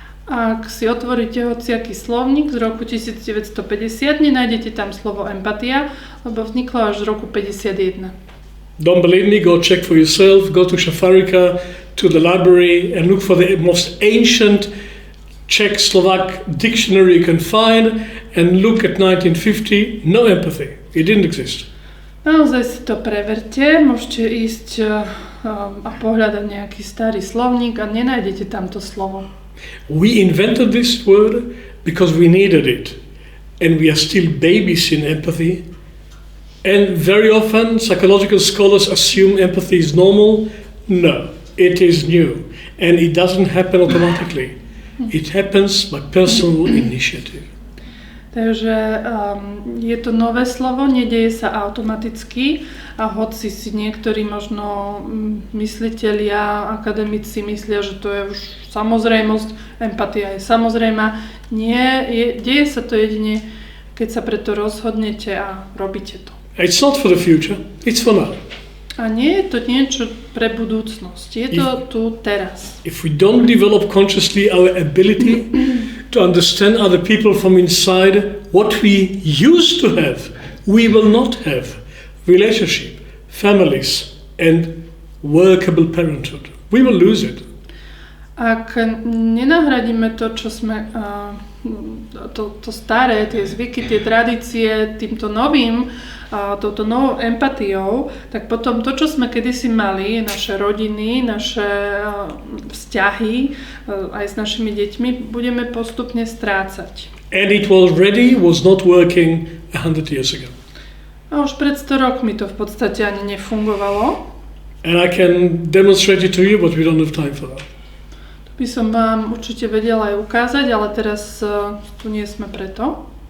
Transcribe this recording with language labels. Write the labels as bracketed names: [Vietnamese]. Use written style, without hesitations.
[Slovak] Ak si otvoríte hociaký slovník z roku 1950, nenájdete tam slovo empatia, lebo vzniklo až z roku 51. [English] Don't believe me? Go check for yourself. Go to Šafárika, to the library, and look for the most ancient Czech Slovak dictionary you can find, and look at 1950. No empathy. It didn't exist. [Slovak] Naozaj si to preverte. Môžete ísť a pohľadať nejaký starý slovník a nenájdete tamto slovo. [English] We invented this word because we needed it, and we are still babies in empathy. And very often psychological scholars assume empathy is normal. No, it is new, and it doesn't happen automatically. It happens by personal initiative. [Slovak] Takže je to nové slovo, nedeje sa automaticky a hoci si niektorí možno myslitelia, akademici myslia, že to je už samozrejmosť, empatia je samozrejmá. Nie, deje sa to jedine, keď sa preto rozhodnete a robíte to. [English] It's not for the future, it's for now. [Slovak] A nie je to niečo pre budúcnosť, je to tu teraz. [English] If we don't develop consciously our ability to understand other people from inside, what we used to have, we will not have relationship, families, and workable parenthood. We will lose it. [Slovak] Ak nenahradíme to, čo sme, to staré, tie zvyky, tie tradície týmto novým, touto novou empatiou, tak potom to, čo sme kedysi mali, naše rodiny, naše vzťahy aj s našimi deťmi, budeme postupne strácať. [English] And it was not working 100 years ago. [Slovak] A už pred 100 rokmi to v podstate ani nefungovalo. [English] And I can demonstrate it to you, but we don't have time for that. [Slovak] To by som vám určite vedela aj ukázať, ale teraz tu nie sme preto.